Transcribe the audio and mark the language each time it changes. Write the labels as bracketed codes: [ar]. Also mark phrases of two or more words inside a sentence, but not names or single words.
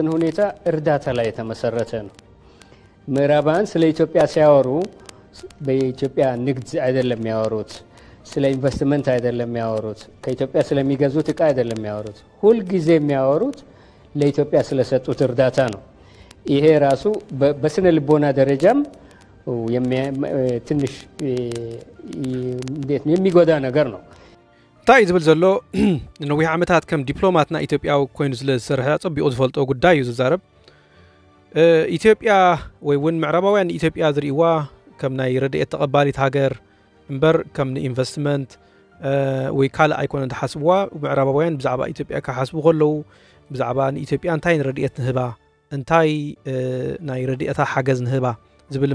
[am] ሁኔታ እርዳታ ላይ የተመሰረተ ነው። ምዕራባውያን ስለ ኢትዮጵያ ሲያወሩ በኢትዮጵያ ንግድ አይደለም የሚያወሩት፣ ስለ ኢንቨስትመንት አይደለም የሚያወሩት፣ ከኢትዮጵያ ስለሚገዙት እቃ አይደለም የሚያወሩት። ሁል ጊዜ የሚያወሩት ለኢትዮጵያ ስለሰጡት እርዳታ ነው። ይሄ ራሱ በስነ ልቦና ደረጃም ትንሽ እንዴት ነው የሚጎዳ ነገር ነው። [ti] እንታይ ዝብል ዘሎ ነዊሕ ዓመታት ከም ዲፕሎማትና ኢትዮጵያዊ ኮይኑ ዝሰርሐ ጽቢቑ ዝፈልጦ ጉዳይ እዩ ዝዛረብ። ኢትዮጵያ ወይ እውን ምዕራባውያን ኢትዮጵያ ዝርእዋ ከም ናይ ረድኤት ተቐባሊት ሃገር እምበር ከም ንኢንቨስትመንት ወይ ካልእ ኣይኮነን ተሓስብዋ። ምዕራባውያን ብዛዕባ ኢትዮጵያ ክሓስቡ ከለዉ ብዛዕባ ንኢትዮጵያ እንታይ ንረድኤት ንህባ እንታይ ናይ ረድኤታ ሓገዝ ንህባ ዝብል